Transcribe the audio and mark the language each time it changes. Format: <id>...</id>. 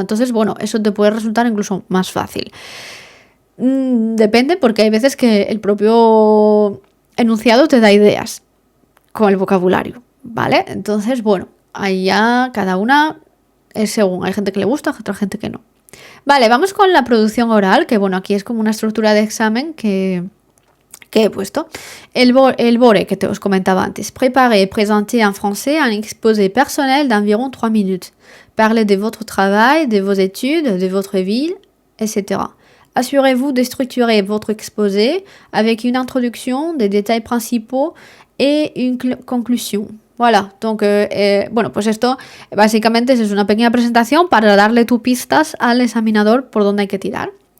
<es>Entonces, bueno, eso te puede resultar incluso más fácil. Depende, porque hay veces que el propio enunciado te da ideas con el vocabulario, ¿vale? Entonces, bueno, ahí ya cada una es según. Hay gente que le gusta, otra gente que no. Vale, vamos con la producción oral, que bueno, aquí es como una estructura de examen que ¿Qué he puesto? El BORE que te os comentaba antes.</es> <fr>Préparer et présenter en français un exposé personnel d'environ 3 minutes. Parlez de votre travail, de vos études, de votre ville, etc. Assurez-vous de structurer votre exposé avec une introduction, des détails principaux et une conclusion. Voilà, donc,</fr> <es>bueno, pues esto básicamente es una pequeña presentación para darle tú pistas al examinador por dónde hay que tirar.</es>